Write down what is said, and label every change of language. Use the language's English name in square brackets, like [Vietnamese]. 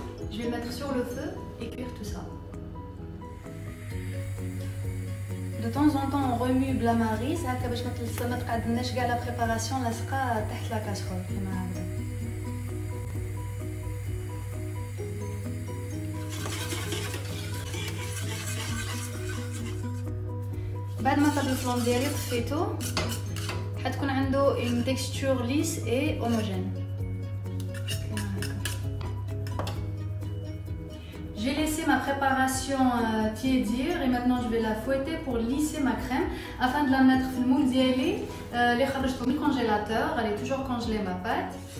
[French] Je vais mettre sur le feu et cuire tout ça. De temps en temps, on remue la marise. [Arabic] هكا باش ما تقعدناش كاع لا بريباراسيون لاصقه تحت لا كاسرول كيما هكذا. بعد ما طاب الفلون ديالي طفيتو حتكون عنده [French] une texture lisse et homogène. J'ai laissé ma préparation tiédir et maintenant je vais la fouetter pour lisser ma crème afin de la mettre dans le moule diali. Les [Arabic] خرجتو من [French] congélateur, elle est toujours congelée ma pâte.